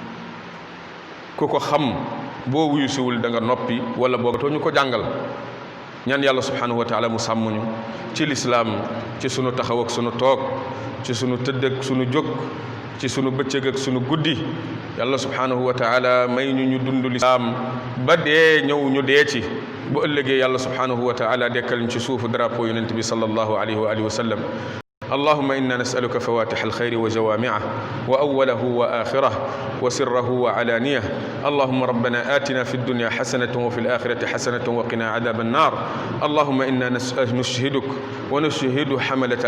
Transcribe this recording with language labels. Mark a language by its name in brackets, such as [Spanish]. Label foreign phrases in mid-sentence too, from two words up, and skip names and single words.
[Wolof] ku ko xam boo wuyusiwul da nga noppi wala boogatoo ñu ko jàngal ñaan yàlla [Arabic] سبحانه وتعالى [Wolof] mu sàmmuñu ci lislaam ci sunu taxaw ak sunu toog ci sunu tëdd ak sunu jóg ci sunu bëccëg ak sunu guddi yàlla [Arabic] سبحانه و [Wolof] taala may ñu dund lislaam ba dee ñëw ñu dee ci bu ëllëgee yàlla [Arabic] سبحانه وتعالى [Wolof] dekkal ñu ci suufu drapeau yonent bi [Arabic] صلى الله عليه وعلى آله وسلم اللهم إنا نسألك فواتح الخير وجوامعه وأوله وآخره وسره وعلانيه اللهم ربنا آتنا في الدنيا حسنة وفي الآخرة حسنة وقنا عذاب النار اللهم إنا نشهدك ونشهد حملة